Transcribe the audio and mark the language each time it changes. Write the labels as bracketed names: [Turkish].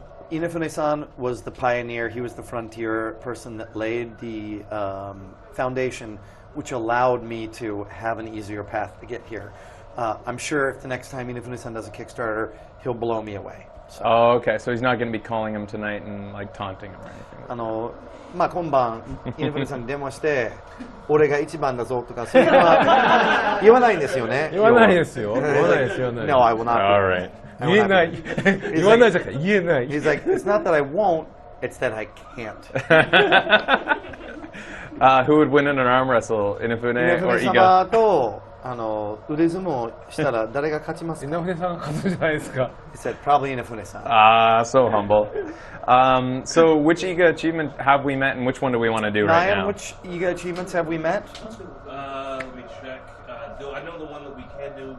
[English] Inafune-san was the pioneer. He was the frontier person that laid the foundation, which allowed me to have an easier path to get here. I'm sure if the next time Inafune-san does a Kickstarter, he'll blow me away. So. Oh, okay. So he's not going to be calling him tonight and like taunting him or anything. [Japanese] 今晩Inafuneさんに電話して俺が一番だぞとかそういうのは言わないんですよね。言わないですよ。言わないですよ。 [English] No, I will not. All right. [Japanese] 言えない。言わないじゃなくて言えない。 [English] He's like, it's not that I won't, it's that I can't. Who would win in an arm wrestle, Inafune or Iga? [Japanese] 様と腕相撲したら誰が勝ちますか？稲船さんが勝つじゃないですか。 [English] He said, probably Inafune-san. So humble. So which Iga achievement have we met and which one do we want to do right now? Which Iga achievements have we met? Let me check. I know the one that we can do.